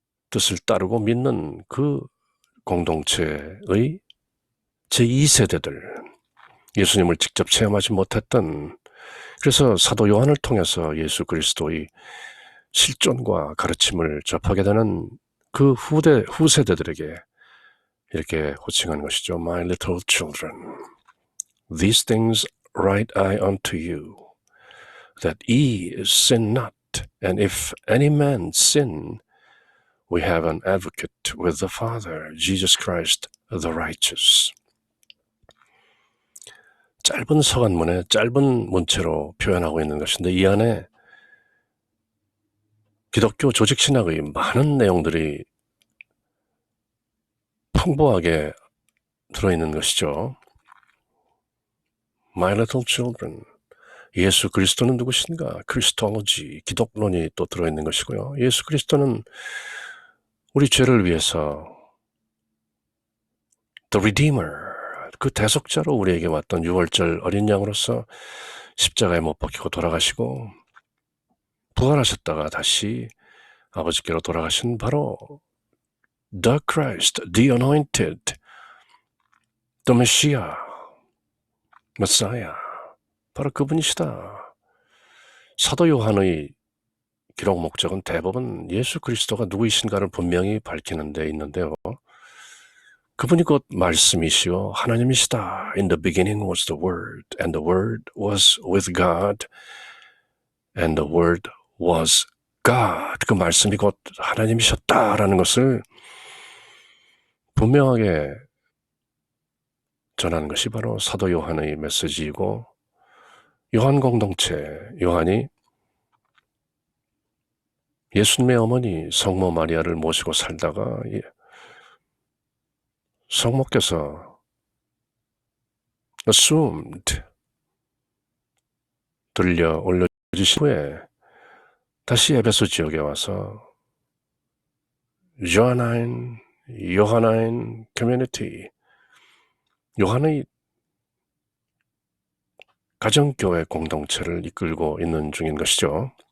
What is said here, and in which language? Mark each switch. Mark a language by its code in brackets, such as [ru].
[ko] 뜻을 따르고 믿는 그 공동체의 제2세대들, 예수님을 직접 체험하지 못했던, 그래서 사도 요한을 통해서 예수 그리스도의 실존과 가르침을 접하게 되는 그 후세대들에게 이렇게 호칭한 것이죠. [en] My little children, these things write I unto you, that ye sin not, and if any man sin, we have an advocate with the Father, Jesus Christ the righteous. [ko] 짧은 서간문에 짧은 문체로 표현하고 있는 것인데 이 안에 기독교 조직신학의 많은 내용들이 풍부하게 들어있는 것이죠. [en] My little children, [ko] 예수 그리스도는 누구신가? 크리스토로지, 기독론이 또 들어있는 것이고요. 예수 그리스도는 우리 죄를 위해서 [en] The Redeemer, [ko] 그 대속자로 우리에게 왔던 유월절 어린 양으로서 십자가에 못 박히고 돌아가시고 부활하셨다가 다시 아버지께로 돌아가신 바로 [en] The Christ, The Anointed, The Messiah, Messiah, [ko] 바로 그분이시다. 사도 요한의 기록 목적은 대부분 예수 그리스도가 누구이신가를 분명히 밝히는 데 있는데요. 그분이 곧 말씀이시요 하나님이시다. [en] In the beginning was the Word, and the Word was with God, and the Word was God. [ko] 그 말씀이 곧 하나님이셨다라는 것을 분명하게 전하는 것이 바로 사도 요한의 메시지이고, 요한 공동체, 요한이 예수님의 어머니 성모 마리아를 모시고 살다가 성모께서 assumed, 들려 올려주신 후에 다시 에베소 지역에 와서 요하나인 커뮤니티, 요한의 가정교회 공동체를 이끌고 있는 중인 것이죠.